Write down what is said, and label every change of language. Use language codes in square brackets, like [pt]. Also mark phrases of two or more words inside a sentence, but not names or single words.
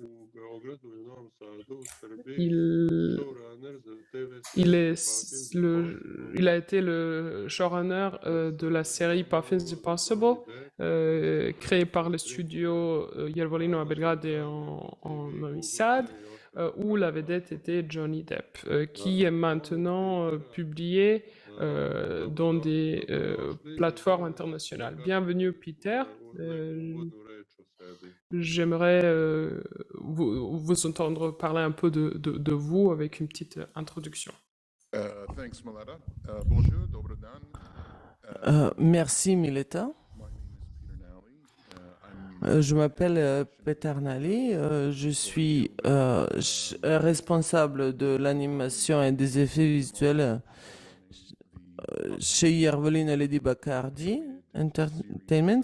[fr] Il a été le showrunner de la série Puffins Impossible, créée par le studio Iervolino à Belgrade et en Novi Sad, où la vedette était Johnny Depp, qui est maintenant publié dans des plateformes internationales. Bienvenue Peter. J'aimerais vous entendre parler un peu de vous avec une petite introduction. Thanks, [sr] Mileta. Bonjour, dobar dan. [fr] Merci Mileta. Je m'appelle Peter Nally, je suis responsable de l'animation et des effets visuels chez Iervolino et Lady Bacardi Entertainment.